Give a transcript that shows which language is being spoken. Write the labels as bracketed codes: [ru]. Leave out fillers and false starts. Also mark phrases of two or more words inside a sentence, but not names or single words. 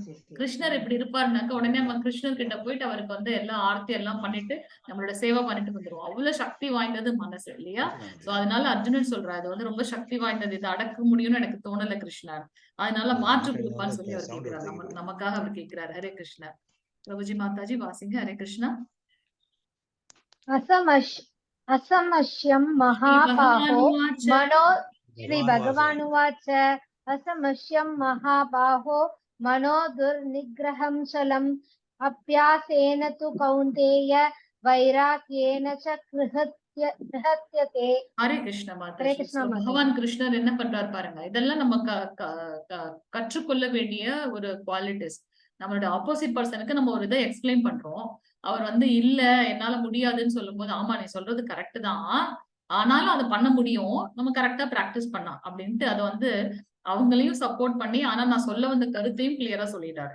[ta] கிருஷ்ணர் இப்படி இருப்பாருனாக்க உடனே நம்ம கிருஷ்ணர் கிட்ட போயிட்டு அவருக்கு வந்து எல்லாம் ஆர்த்தி எல்லாம் பண்ணிட்டு நம்மளோட சேவை பண்ணிட்டு வந்துருவோம். அவ்வளவு சக்தி வாய்ந்தது மனசு இல்லையா. சோ அதனால அர்ஜுனன் சொல்றாரு, அது வந்து ரொம்ப சக்தி வாய்ந்தது, இதை அடக்க முடியும்னு எனக்கு தோணல கிருஷ்ணர், அதனால மாற்று கொடுப்பான்னு சொல்லி அவர் கேட்கிறார். நமக்காக அவர் கேட்கிறார். ஹரே கிருஷ்ணா. பிரபுஜி மாதாஜி வாசிங்க. ஹரே கிருஷ்ணா. [sa] असमश्यं महाबाहो मनो श्री भगवानुवाच असमश्यं महाबाहो मनो दुर्निग्रहं चलम् अभ्यासेन तु कौन्तेय वैराग्येन च गृह्यते. [ta] ஹரே கிருஷ்ண மாதாஜி. பகவான் கிருஷ்ணர் என்ன பண்றாரு பாருங்க, இதெல்லாம் நம்ம கற்றுக்கொள்ள வேண்டிய ஒரு குவாலிட்டிஸ். நம்மளோட [en] opposite person [ta] நம்ம ஒரு இதை எக்ஸ்பிளைன் பண்றோம், அவர் வந்து இல்ல என்னால முடியாதுன்னு சொல்லும் போது, ஆமா நீ சொல்றது கரெக்ட் தான், ஆனாலும் அதை பண்ண முடியும், நம்ம [en] correct practice [ta] பண்ணா அப்படின்ட்டு அதை வந்து அவங்களையும் சப்போர்ட் பண்ணி, ஆனா நான் சொல்ல வந்த கருத்தையும் கிளியரா சொல்லிட்டாரு.